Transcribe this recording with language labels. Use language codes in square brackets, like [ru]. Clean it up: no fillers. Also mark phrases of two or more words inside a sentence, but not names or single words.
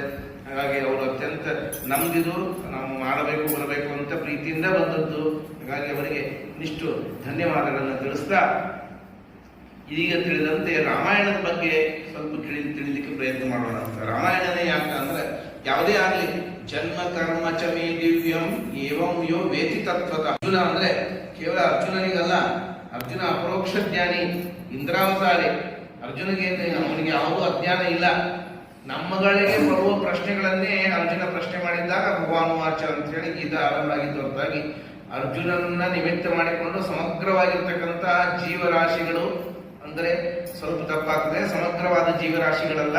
[kn] ಹಾಗಾಗಿ ಅವರು ಅತ್ಯಂತ ನಮ್ದಿದು ನಾವು ಮಾಡಬೇಕು ಬರಬೇಕು ಅಂತ ಪ್ರೀತಿಯಿಂದ ಬಂದದ್ದು. ಹಾಗಾಗಿ ಅವರಿಗೆ ಇಷ್ಟು ಧನ್ಯವಾದಗಳನ್ನು ತಿಳಿಸ್ತಾ, ಈಗ ತಿಳಿದಂತೆ ರಾಮಾಯಣದ ಬಗ್ಗೆ ಸ್ವಲ್ಪ ತಿಳಿಲಿಕ್ಕೆ ಪ್ರಯತ್ನ ಮಾಡೋಣ ಅಂತ. ರಾಮಾಯಣನೇ ಯಾಕೆ ಅಂದ್ರೆ ಯಾವುದೇ ಆಗಲಿ [sa] ಜನ್ಮ ಕರ್ಮ ಚ ಮೇ ದಿವ್ಯಂ ಏವಂ ಯೋ ವೇತಿ ತತ್ವತ. [kn] ಅರ್ಜುನ ಅಂದ್ರೆ ಕೇವಲ ಅರ್ಜುನನಿಗಲ್ಲ, ಅರ್ಜುನ ಅಪರೋಕ್ಷ ಜ್ಞಾನಿ, ಇಂದ್ರಾವತಾರಿ. ಅರ್ಜುನಿಗೆ ಅವನಿಗೆ ಯಾವುದೂ ಅಜ್ಞಾನ ಇಲ್ಲ. ನಮ್ಮಗಳಿಗೆ ಬರುವ ಪ್ರಶ್ನೆಗಳನ್ನೇ ಅರ್ಜುನ ಪ್ರಶ್ನೆ ಮಾಡಿದ್ದಾಗ [sa] ಭಗವಾನ್ ವಾಚ [kn] ಅಂತ ಹೇಳಿ ಗೀತಾ ಆರಂಭ ಆಗಿದ್ದು ಹೊರತಾಗಿ ಅರ್ಜುನನ್ನ ನಿಮಿತ್ತ ಮಾಡಿಕೊಂಡು ಸಮಗ್ರವಾಗಿರ್ತಕ್ಕಂತಹ ಜೀವರಾಶಿಗಳು ಅಂದ್ರೆ ಸ್ವಲ್ಪ ತಪ್ಪಾಗ್ತದೆ, ಸಮಗ್ರವಾದ ಜೀವರಾಶಿಗಳಲ್ಲ.